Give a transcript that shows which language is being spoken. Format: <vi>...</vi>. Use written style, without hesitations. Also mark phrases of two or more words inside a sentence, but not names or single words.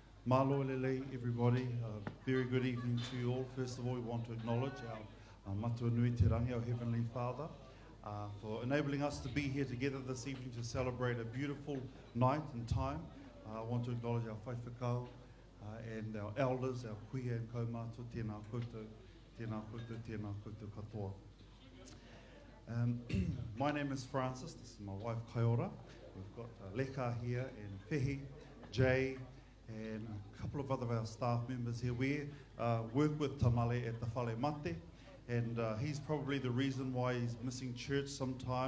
<to>Malo lele,</to> <en>everybody. Very good evening to you all. First of all, we want to acknowledge our</en> <mi>matua nui te rangi,</mi> <en>our Heavenly Father, for enabling us to be here together this evening to celebrate a beautiful night and time. I want to acknowledge our whaiwhakau and our elders, our kuia and kaumātua,</en> <mi>tēnā koutou, tēnā koutou, tēnā koutou katoa.</mi> <en>My name is Francis, this is my wife Kaiora. We've got Leka here and Fehi, Jay, and a couple of other of our staff members here. We work with Tamale at the Whale Mate, and he's probably the reason why he's missing church sometimes.</en>